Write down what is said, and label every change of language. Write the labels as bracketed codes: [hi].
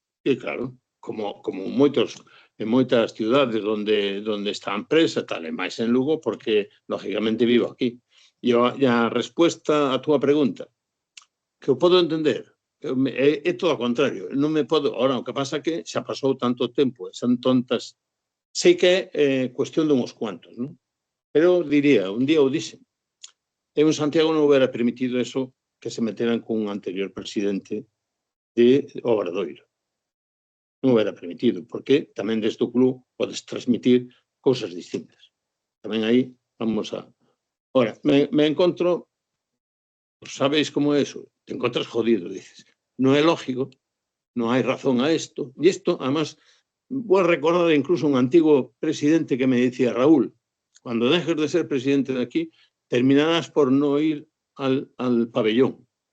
[gl] E claro, como en moitas ciudades onde está a empresa, tal, e máis en Lugo, porque, lógicamente, vivo aquí. E a resposta á túa pregunta, que o podo entender, é todo ao contrario. Non me podo... Ahora, o que pasa que xa pasou tanto tempo, son tontas... Sei que é cuestión de uns cuantos, non? Pero diría, un día o dixen, eu en Santiago non hubiera permitido eso que se meteran con un anterior presidente de Obradoiro. Non hubiera permitido, porque tamén desde o club podes transmitir cousas distintas. Tamén aí vamos a... Ahora, me encontro, pues sabéis como é eso, te encontras jodido, dices, non é lógico, non hai razón a isto, e isto, además, vou a recordar incluso un antigo presidente que me decía, Raúl, [es] cuando dejes de ser presidente de aquí, terminarás por no ir al pabellón.